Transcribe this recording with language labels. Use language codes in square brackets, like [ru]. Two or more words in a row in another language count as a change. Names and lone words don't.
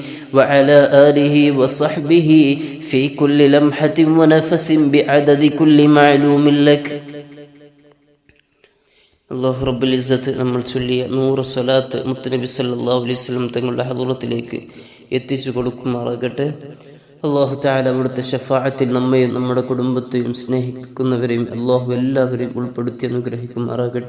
[ar] وعلى آله وصحبه في كل لمحة ونفس بعدد كل معلوم لك. الله رب العزة [ml] നമ്മൾ ചൊല്ലിയ 100 സ്വലാത്ത് മുത്തുനബി [ar] صلى الله عليه وسلم [ml] തങ്ങളുടെ ഹളറത്തിലേക്ക് എത്തിച്ചു കൊടുക്കുമാറാകട്ടെ. അല്ലാഹു തആല അവിടുത്തെ ശഫാഅത്തിൽ നമ്മയും നമ്മുടെ കുടുംബത്തെയും സ്നേഹിക്കുന്നവരെയും അല്ലാഹു എല്ലാവരെയും ഉൾപ്പെടുത്തി അനുഗ്രഹിക്കുമാറാകട്ടെ.